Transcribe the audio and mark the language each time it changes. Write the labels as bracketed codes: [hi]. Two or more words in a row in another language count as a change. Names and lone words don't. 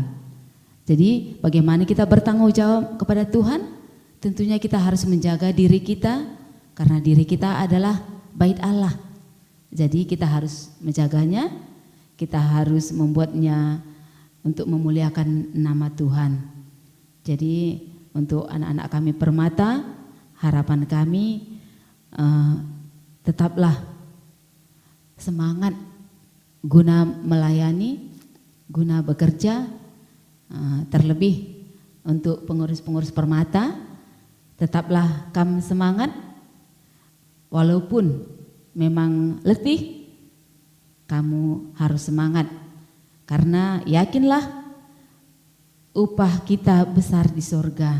[id] Jadi bagaimana kita bertanggung jawab kepada Tuhan? Tentunya kita harus menjaga diri kita, karena diri kita adalah bait Allah. Jadi kita harus menjaganya, kita harus membuatnya untuk memuliakan nama Tuhan. Jadi untuk anak-anak kami Permata, harapan kami tetaplah semangat guna melayani, guna bekerja, terlebih untuk pengurus-pengurus Permata, tetaplah kamu semangat, walaupun memang letih, kamu harus semangat, karena yakinlah upah kita besar di sorga.